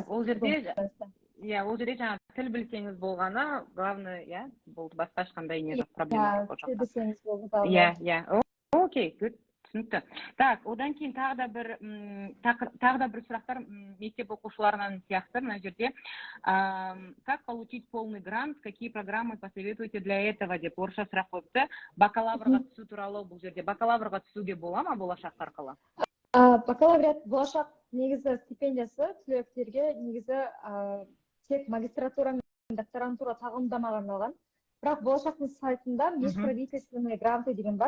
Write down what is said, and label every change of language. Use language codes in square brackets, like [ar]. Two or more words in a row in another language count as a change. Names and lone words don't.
[kk] ол жерде жаңа тіл білсеңіз болғаны, главное, иә, болды, басқа ешқандай не жоқ, проблема жоқ. Тіл білсеңіз болды. Иә. [en] Okay, good. [kk] Түсінікті. Так, одан кейін тағы да бір сұрақтар мектеп оқушыларынан сияқты мына жерде. [ru] Как получить полный грант, какие программы посоветуете для этого [kk] деп орысша сұрақ қойыпты. Бакалаврға түсу туралы бұл жерде. Бакалаврға түсуге бола ма болашақ арқылы? Бакалавриат болашақ негізі стипендиясы түлектерге негізі тек магистратура мен докторантура тағылымдамаға арналған. Бірақ болашақтың сайтында [ru] межправительственные гранты [kk] деген бар.